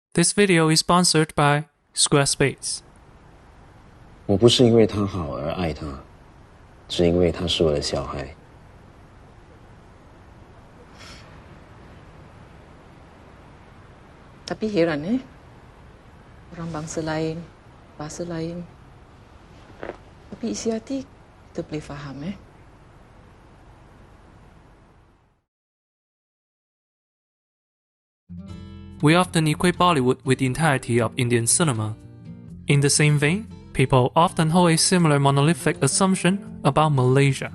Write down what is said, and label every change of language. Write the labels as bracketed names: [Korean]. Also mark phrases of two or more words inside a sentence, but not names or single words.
[English] This video is sponsored by Squarespace. [Chinese] 我不是因为他好而爱他，只因为他是我的小孩。 [Malay] Tapi heran orang bangsa lain, bahasa lain. Tapi isi hati kita boleh faham [English] We often equate Bollywood with the entirety of Indian cinema. In the same vein, people often hold a similar monolithic assumption about Malaysia.